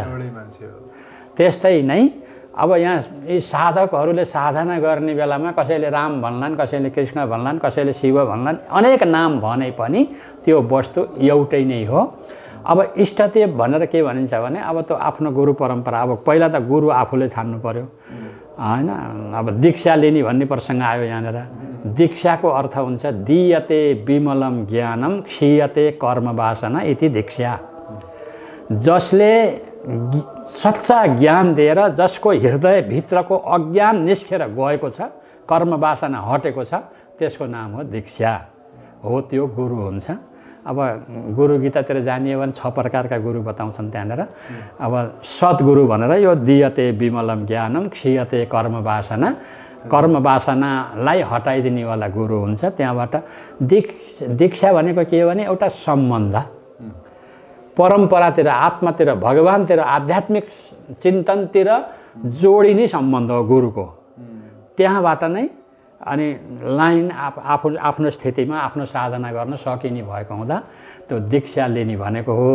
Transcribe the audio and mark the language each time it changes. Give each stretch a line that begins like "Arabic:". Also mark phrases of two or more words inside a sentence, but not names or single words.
Nepali: त्यस्तै नै अब यहाँ यी साधकहरूले साधना गर्ने बेलामा कसैले राम भन्लान्, कसैले कृष्ण भन्लान्, कसैले शिव भन्लान्, अनेक नाम भने पनि त्यो वस्तु एउटै नै हो। अब इष्टदेव भनेर के भनिन्छ भने अब त्यो आफ्नो गुरु परम्परा। अब पहिला त गुरु आफूले छान्नु पर्यो हैन। अब दीक्षा लिने भन्ने प्रसङ्ग आयो यहाँनिर। दीक्षाको अर्थ हुन्छ
Sanskrit: दीयते विमलम ज्ञानम क्षीयते कर्मवासना इति दीक्षा।
Nepali: जसले सच्चा ज्ञान दिएर जसको हृदयभित्रको अज्ञान निस्केर गएको छ, कर्मवासना हटेको छ, त्यसको नाम हो दीक्षा, हो त्यो गुरु हुन्छ। अब गुरु गीतातिर जानियो भने 6 प्रकारका गुरु बताउँछन् त्यहाँनिर। अब सद्गुरु भनेर यो
Sanskrit: दीयते विमलम ज्ञानम क्षीयते कर्मवासना,
Nepali: कर्मवासनालाई हटाइदिनेवाला गुरु हुन्छ। त्यहाँबाट दीक्षा भनेको के हो भने एउटा सम्बन्ध, परम्परातिर, आत्मातिर, भगवानतिर, आध्यात्मिक चिन्तनतिर जोडिने सम्बन्ध हो गुरुको। त्यहाँबाट नै अनि लाइन आफ्नो स्थितिमा आफ्नो साधना गर्न सकिने भएको हुँदा त्यो दीक्षा लिने भनेको हो।